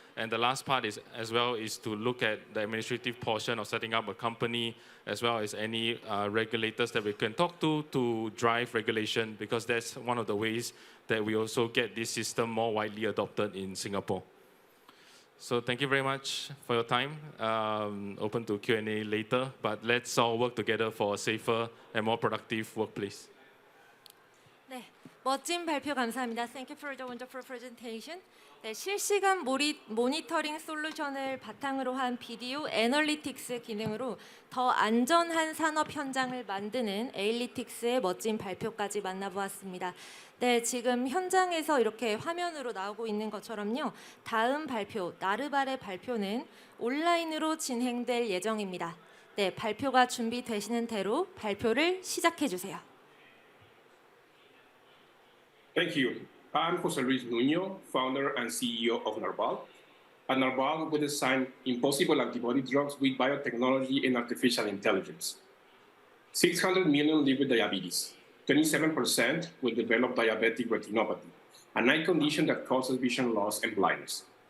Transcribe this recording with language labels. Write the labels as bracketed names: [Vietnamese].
[English] And the last part is, as well, is to look at the administrative portion of setting up a company, as well as any regulators that we can talk to drive regulation, because that's one of the ways that we also get this system more widely adopted in Singapore. So thank you very much for your time. Open to Q&A later, but let's all work together for a safer and more productive workplace. [Korean] 네, 멋진 발표 감사합니다. [English] Thank you for the wonderful presentation. [Korean] 네, 실시간 모니터링 솔루션을 바탕으로 한 비디오 애널리틱스 기능으로 더 안전한 산업 현장을 만드는 에일리틱스의 멋진 발표까지 만나보았습니다. 네, 지금 현장에서 이렇게 화면으로 나오고 있는 것처럼요. 다음 발표, 나르발의 발표는 온라인으로 진행될 예정입니다. 네, 발표가 준비되시는 대로 발표를 시작해 주세요. [English] Thank you. I'm José Luis Nuño, founder and CEO of Narval. At Narval, we design impossible antibody drugs with biotechnology and artificial intelligence. 600 million live with diabetes. 27% will develop diabetic retinopathy, an eye condition that causes vision loss and blindness.